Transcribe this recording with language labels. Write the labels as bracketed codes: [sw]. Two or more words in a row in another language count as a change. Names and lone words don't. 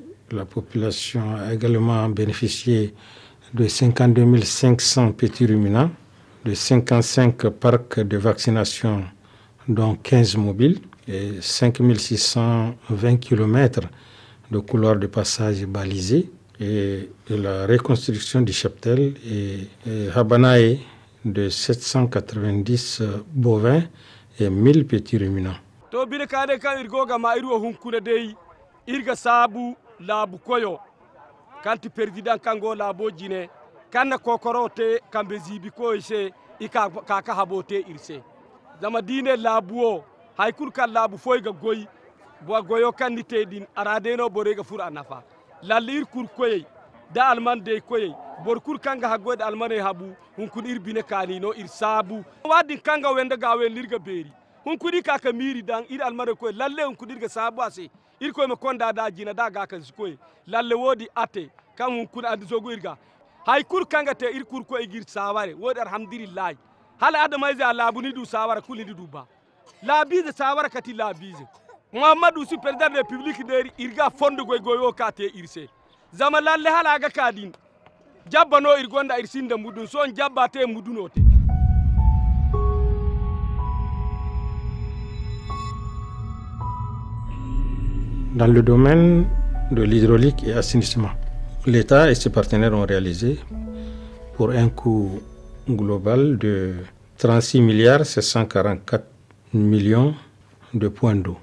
[fr] la population a également bénéficié de 52 500 petits ruminants, de 55 parcs de vaccination dont 15 mobiles et 5 620 km de couloirs de passage balisés et de la reconstruction du cheptel et Habanae de 790 bovins et 1000 petits ruminants. [dje] To bine kade kan irgoga ma irwo hunkuna dei irga sabu labu koyo kanti president kango labo jine kanna kokorote kambe zibi ko ise ika kaka habote irse zama dine labuo haykul kan labu foyga goyi bo goyo kanni tedin aradeno borega fur anafa lallir kur koyi da alman de koyi bor kur kanga hagode almane habu hunkun irbine kanino irsabu wadi kanga wenda gawe lirga beri hunkudi kaka miri dan ir almare koy lalle hunkudir ga sabu ase ir koy me konda da jina da ga kan koy lalle wodi ate kan hunkun andi zogo irga hay kur kanga te ir kur koy gir saware wodi alhamdulillah hala adama iza labuni du sawara kulli du ba labize sawara kati labize muhammadu si [fr] president de republique [dje] deri irga fondo goy goyo kate irse zama lalle hala ga kadin jabbano irgonda irsinda mudun son jabbate mudunote. [fr] Dans le domaine de l'hydraulique et assainissement, l'État et ses partenaires ont réalisé pour un coût global de 36 milliards 744 millions de points d'eau.